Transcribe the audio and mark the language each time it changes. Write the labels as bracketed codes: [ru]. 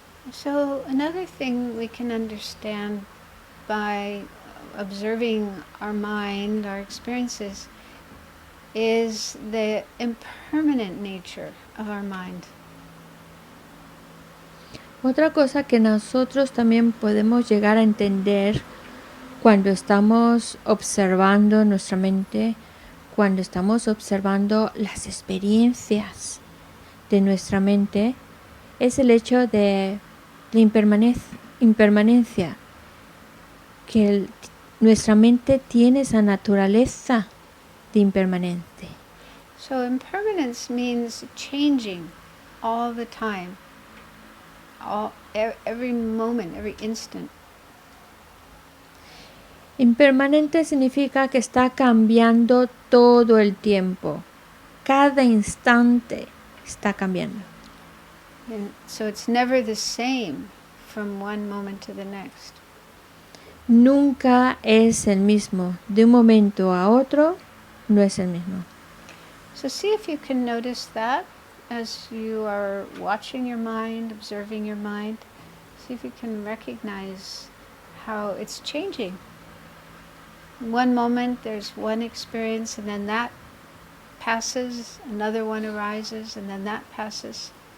[en] So another thing we can understand by observing our mind, our experiences, is the impermanent nature of our mind. [es] Otra cosa que nosotros también podemos llegar a entender cuando estamos observando nuestra mente, cuando estamos observando las experiencias de nuestra mente, es el hecho de la impermanencia, que nuestra mente tiene esa naturaleza de impermanente. [en] So impermanence means changing all the time, every moment, every instant. [es] Impermanente significa que está cambiando todo el tiempo. Cada instante está cambiando. [en] And so it's never the same from one moment to the next. [es] nunca es el mismo. De un momento a otro no es el mismo. [en] So see if you can notice that as you are watching your mind, observing your mind. See if you can recognize how it's changing. One moment there's one experience, and then that passes, another one arises, and then that passes.